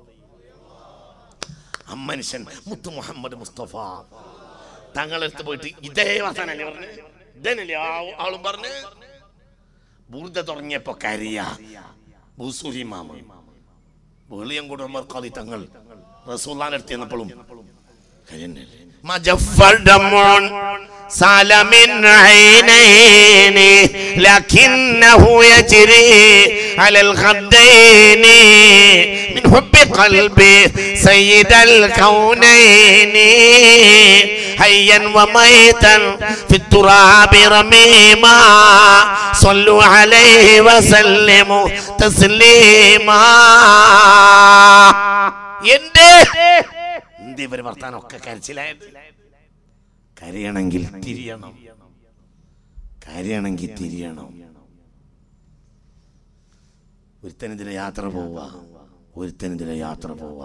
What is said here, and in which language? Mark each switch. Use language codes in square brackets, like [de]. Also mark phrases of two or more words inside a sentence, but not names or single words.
[ml] ആ മനുഷ്യൻ മുത്തു മുഹമ്മദ് മുസ്തഫ തങ്ങളെടുത്ത് പോയിട്ട് ഇതേ വസനല്ലേ പറഞ്ഞു, ഇതന്നല്ലേ ആളും പറഞ്ഞ് ബൂർദ തുടങ്ങിയപ്പോ കരിയ ബൂസൂരി മാമ വെളിയങ്കോട് ഉമർ ഖാലി തങ്ങൾ റസൂലുള്ളാഹിന്റെ അടുത്ത് ചെന്നപ്പോഴും കരിയന്നല്ലേ. [ar] മജഫ്ഫർദമോൻ سال من عينين لكنه يجري على الخدين من حب قلبي سيد الكونين حيا وميتا في التراب رميما صلوا عليه وسلموا تسليما. [ml] എന്ത് ഇവര് വർത്താനൊക്കെ കരച്ചിലായത്? കരയണമെങ്കിൽ തിരിയണം, കരയണമെങ്കിൽ തിരിയണം. ഒരുത്തനെതിരെ യാത്ര പോവുക, ഒരുത്തനെതിരെ യാത്ര പോവുക.